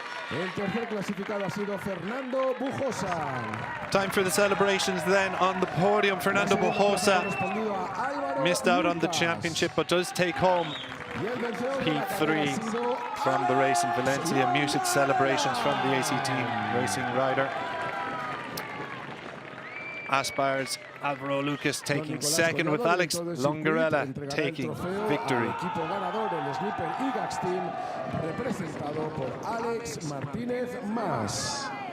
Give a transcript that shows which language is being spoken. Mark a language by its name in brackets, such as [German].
[Spanish] El tercer clasificado ha sido Fernando Bojosa. [English] Time for the celebrations then on the podium. Fernando Bojosa missed out on the championship, but does take home P3 from the race in Valencia. Muted celebrations from the AC team racing rider. Aspar's Alvaro Lucas taking 2nd, with Alex Longarella taking victory. [Spanish] Equipo ganador, el Sniper Ega's team representado por Alex Martínez Mas.